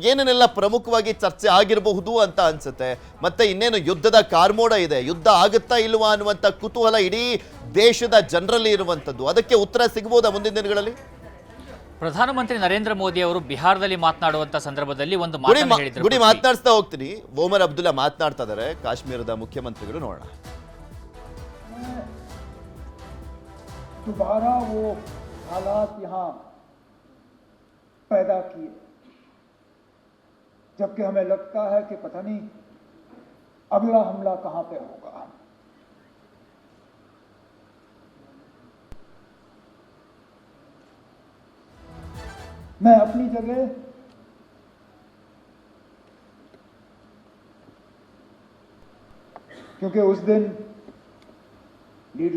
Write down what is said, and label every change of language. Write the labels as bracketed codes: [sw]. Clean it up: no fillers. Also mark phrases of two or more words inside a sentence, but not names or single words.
[kn] ಏನೇನೆಲ್ಲ ಪ್ರಮುಖವಾಗಿ ಚರ್ಚೆ ಆಗಿರಬಹುದು ಅಂತ ಅನ್ಸುತ್ತೆ, ಮತ್ತೆ ಇನ್ನೇನು ಯುದ್ಧದ ಕಾರ್ಮೋಡ ಇದೆ, ಯುದ್ಧ ಆಗುತ್ತಾ ಇಲ್ವಾ ಅನ್ನುವಂಥ ಕುತೂಹಲ ಇಡೀ ದೇಶದ ಜನರಲ್ಲಿ ಇರುವಂಥದ್ದು. ಅದಕ್ಕೆ ಉತ್ತರ ಸಿಗಬಹುದಾ ಮುಂದಿನ ದಿನಗಳಲ್ಲಿ? ಪ್ರಧಾನಮಂತ್ರಿ ನರೇಂದ್ರ ಮೋದಿ ಅವರು ಬಿಹಾರದಲ್ಲಿ ಮಾತನಾಡುವಂತ ಸಂದರ್ಭದಲ್ಲಿ ಒಂದು ಮಾತನ್ನು ಹೇಳಿದ್ರು. ಗುಡಿ ಮಾತನಾಡ್ತಾ ಹೋಗ್ತೀನಿ. ಓಮರ್ ಅಬ್ದುಲ್ಲಾ ಮಾತನಾಡ್ತಾ ಇದ್ದಾರೆ, ಕಾಶ್ಮೀರದ ಮುಖ್ಯಮಂತ್ರಿಗಳು. ನೋಡೋಣ. [hi] दोबारा वो हालात यहाँ पैदा किए जबकि हमें लगता है कि पता नहीं अगला हमला कहां पे होगा. मैं अपनी जगह क्योंकि उस दिन लीडर